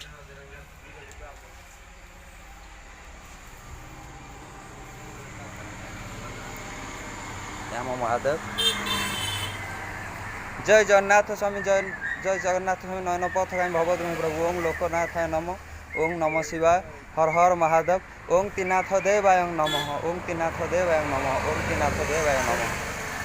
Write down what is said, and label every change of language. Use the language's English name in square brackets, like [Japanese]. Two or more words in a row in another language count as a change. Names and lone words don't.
[Odia] ଆମ ମହାଦେବ। ଜୟ ଜଗନ୍ନାଥ ସ୍ୱାମୀ, ଜୟ ଜଗନ୍ନାଥ ସ୍ୱାମୀ ନୟନ ପଥଗାମୀ ଭବଦ୍ରୁମୀ ପ୍ରଭୁ। [Sanskrit] ଓಂ ଲୋକନାଥାୟ ନମ, ଓಂ ନମ ଶିବାୟ, हर हर महादेव, ओं त्रिनाथ देवाय नमः, ओं त्रिनाथ देवाय नमः, ओं त्रिनाथ देवाय नमः।